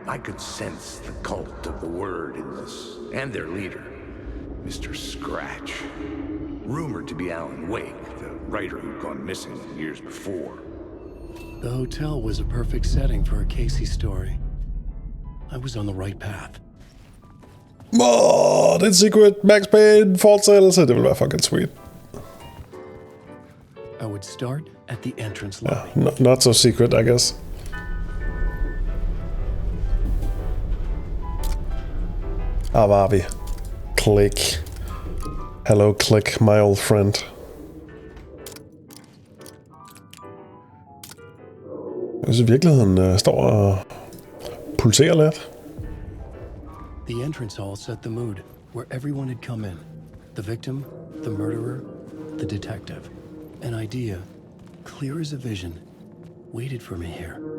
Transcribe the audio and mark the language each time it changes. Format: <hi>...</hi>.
<en>I could sense the cult of the word in this, and their leader, Mr. Scratch. Rumored to be Alan Wake, the writer who'd gone missing years before. The hotel was a perfect setting for a Casey story. I was on the right path.</en> <da>Åh, det er et secret. Max Payne fortsættelse. Det vil være</da> <en>fucking sweet. I would start at the entrance lobby. Yeah, not so secret, I guess.</en> <da>Her var vi. Click.</da> <en>Hello, Click, my old friend.</en> <da>Jeg synes i virkeligheden står og pulserer lidt.</da> <en>The entrance hall set the mood, where everyone had come in. The victim, the murderer, the detective. An idea, clear as a vision, waited for me here.</en>